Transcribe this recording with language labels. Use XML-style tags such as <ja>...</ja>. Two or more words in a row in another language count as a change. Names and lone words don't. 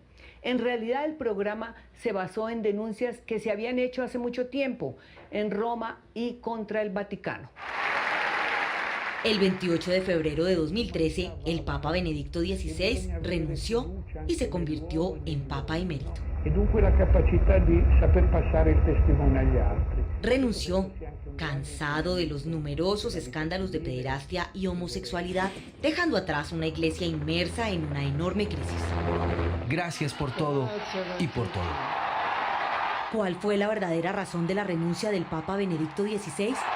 <es>En realidad, el programa se basó en denuncias que se habían hecho hace mucho tiempo en Roma y contra el Vaticano. El 28 de febrero de 2013, el Papa Benedicto XVI renunció y se convirtió en Papa emérito.</es> <it>E dunque la capacità di saper passare il testimone agli altri.</it> <es>Renunció, cansado de los numerosos escándalos de pederastia y homosexualidad, dejando atrás una iglesia inmersa en una enorme crisis. Gracias por todo y por todo. ¿Cuál fue la verdadera razón de la renuncia del Papa Benedicto XVI?</es>